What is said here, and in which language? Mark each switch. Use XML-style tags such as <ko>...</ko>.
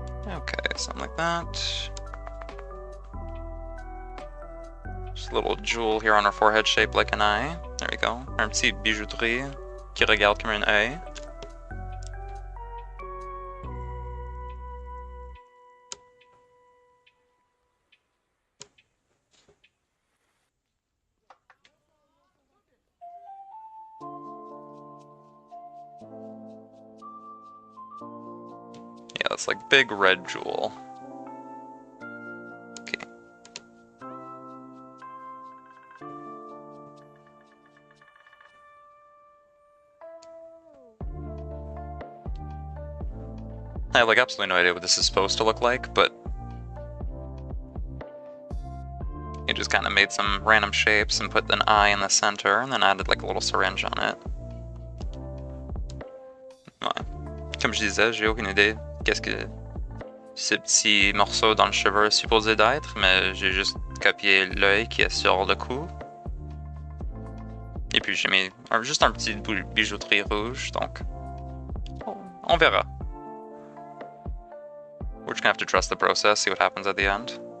<en>Okay, something like that. Just a little jewel here on her forehead shaped like an eye. There we go.</en> <fr>Un petit bijouterie qui regarde comme un œil.</fr> <en>Yeah, that's like big red jewel. Okay. I have like absolutely no idea what this is supposed to look like, but it just just kind of made some random shapes and put an eye in the center, and then added like a little syringe on it.</en> <fr>Ouais. Comme je disais, j'ai aucune idée qu'est-ce que ce petit morceau dans le cheveu est supposé d'être, mais j'ai juste copié l'œil qui est sur le cou. Et puis j'ai mis juste un petit bijouterie rouge, donc on verra.</fr> <en>We're just gonna have to trust the process, see what happens at the end.</en>